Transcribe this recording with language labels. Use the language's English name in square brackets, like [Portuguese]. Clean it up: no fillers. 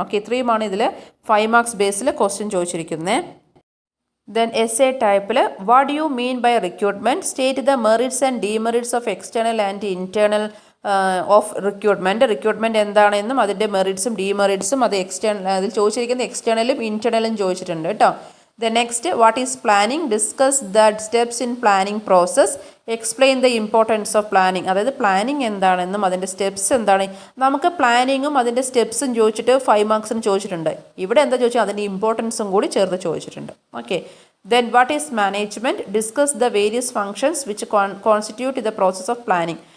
[Malayalam] Okay, ഇത്രയുമാണ് ഇതിൽ 5 marks ബേസിൽ question ചോദിച്ചിരിക്കുന്നത്. [English] then S A ടൈപ്പിൽ what do you mean by recruitment, state the merits and demerits of external and internal of recruitment [Malayalam] എന്താണെന്നും അതിൻ്റെ മെറിറ്റ്സും ഡിമെറിറ്റ്സും അത് അതിൽ ചോദിച്ചിരിക്കുന്നത് എക്സ്റ്റേണലും ഇൻറ്റേർണലും ചോദിച്ചിട്ടുണ്ട് കേട്ടോ. [English] The next, what is planning? Discuss the steps in planning process. Explain the importance of planning. [Malayalam] അതായത് planning എന്താണെന്നും അതിൻ്റെ സ്റ്റെപ്സ് എന്താണ്. നമുക്ക് പ്ലാനിങ്ങും അതിൻ്റെ സ്റ്റെപ്സും ചോദിച്ചിട്ട് 5 മാർക്സിന് ചോദിച്ചിട്ടുണ്ട്. ഇവിടെ എന്താ ചോദിച്ചാൽ അതിൻ്റെ ഇമ്പോർട്ടൻസും കൂടി ചേർത്ത് ചോദിച്ചിട്ടുണ്ട്. Okay. [English] Then what is management? Discuss the various functions which constitute the process of planning.